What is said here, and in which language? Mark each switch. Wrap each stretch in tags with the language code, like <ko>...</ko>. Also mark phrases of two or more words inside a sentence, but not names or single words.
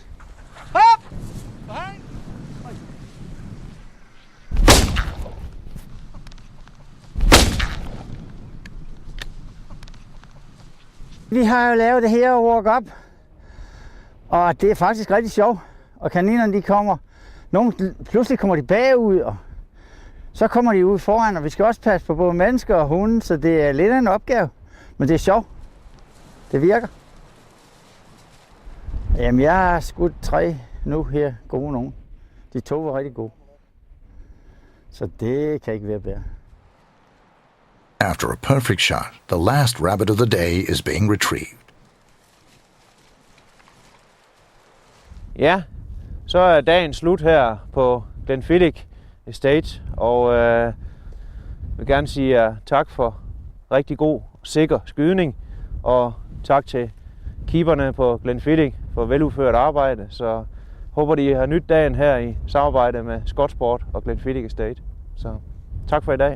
<en>Up! Behind!</en> <da>Vi har jo lavet det her walk-up, og det er faktisk rigtig sjovt. Og kaninerne de kommer, pludselig kommer de bagud, og så kommer de ud foran, og vi skal også passe på både mennesker og hunde, så det er lidt af en opgave. Men det er sjovt. Det virker. Jamen, jeg har skudt 3 nu her, gode nogen. De 2 var rigtig gode. Så det kan ikke være bedre.</da> <en>After a perfect shot, the last rabbit of the day is being retrieved.</en> <da>Ja, så er dagen slut her på Glenfiddich Estate, og jeg vil gerne sige tak for rigtig god, sikker skydning, og tak til keeperne på Glenfiddich for veludført arbejde, så håber de har nyt dagen her i samarbejde med Skotsport og Glenfiddich Estate. Så tak for i dag.</da>